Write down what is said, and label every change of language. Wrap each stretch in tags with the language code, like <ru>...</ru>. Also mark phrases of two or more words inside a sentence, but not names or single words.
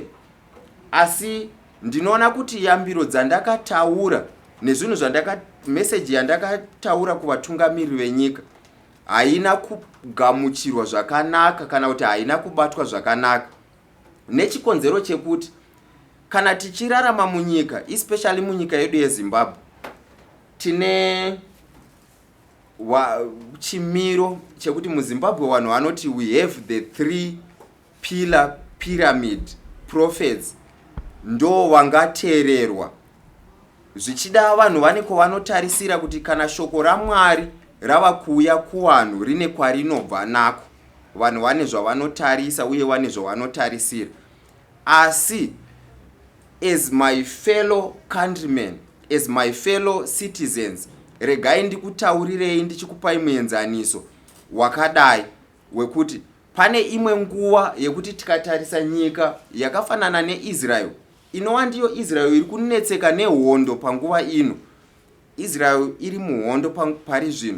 <sn>Asi ndinoona kuti yambiro dzandakataura nezvinhu meseji yandakataura kuvatungamiriri venyika haina kugamuchirwa zvakanaka kana kuti haina kubatwa zvakanaka, nechikonzero chekuti kana tichirarama munyika, especially munyika yedu yeZimbabwe, tine chimiro chekuti muZimbabwe vanhu vanoti</sn> <en>we have the 3 pillar pyramid prophets,</en> <sn>ndo vangateererwa. Zvichida vanhu vane kwavanotarisira kuti kana shoko raMwari rava kuuya kuvanhu rine kwarinobva nako, vanhu vane zvavanotarisa uye vane zvavanotarisira.</sn> <en>Asi as my fellow countrymen, as my fellow citizens,</en> <sn>regai ndikutaurirei ndichikupai muenzaniso wakadai wekuti pane imwe nguva yekuti tikatarisa nyika yakafanana neIsrael, inova ndiyo Israel iri kunetseka nehondo panguva ino. Israel iri muhondo pari zvino.</sn>